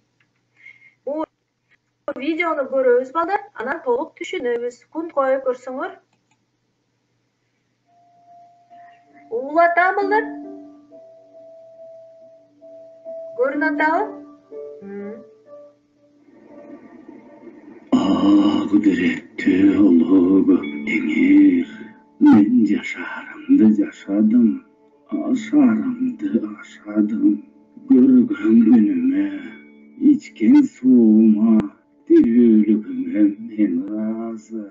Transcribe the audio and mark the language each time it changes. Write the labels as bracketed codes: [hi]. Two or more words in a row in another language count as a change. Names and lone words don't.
[ky] Бул видеону көрөбүз балдар, анан толук түшүнөбүз. Күн коюп көрсөңөр. Угулуп атабы балдар? Көрүнүп атабы? Кудуреттүү улуу теңир, мен жашарымды жашадым, ашарымды ашадым. Көргөн күнүмө, ичкен суума, тирүүлүгүмө мен ыраазы.